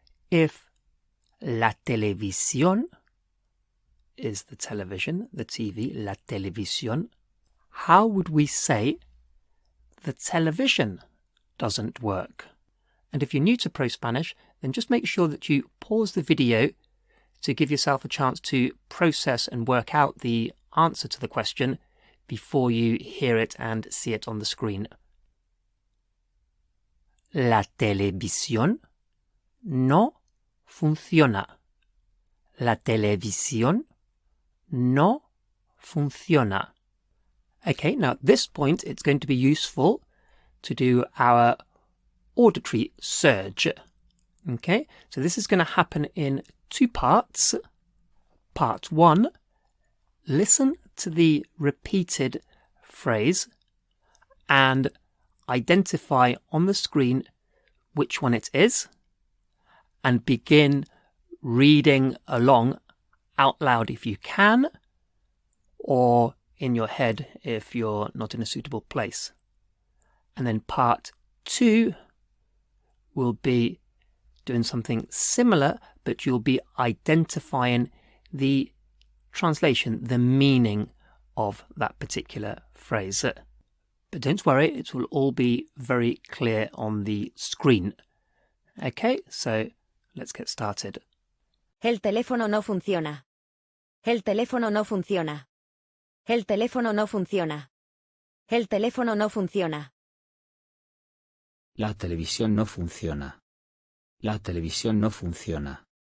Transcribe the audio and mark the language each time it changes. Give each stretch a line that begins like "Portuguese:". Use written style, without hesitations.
English: If
Spanish: la televisión
English: is the television, the TV, la televisión, how would we say the television doesn't work? And if you're new to ProSpanish, then just make sure that you pause the video to give yourself a chance to process and work out the answer to the question before you hear it and see it on the screen.
Spanish: La televisión no funciona. La televisión no funciona.
English: Okay, now at this point it's going to be useful to do our auditory surge. Okay, so this is going to happen in two parts. Part 1, listen to the repeated phrase and identify on the screen which one it is and begin reading along out loud if you can, or in your head if you're not in a suitable place. And then part 2 will be doing something similar, but you'll be identifying the translation, the meaning of that particular phrase. But don't worry, it will all be very clear on the screen. Okay, so let's get started.
Spanish: El teléfono no funciona. El teléfono no funciona. El teléfono no funciona. El teléfono no funciona. La televisión no funciona. La televisión no funciona.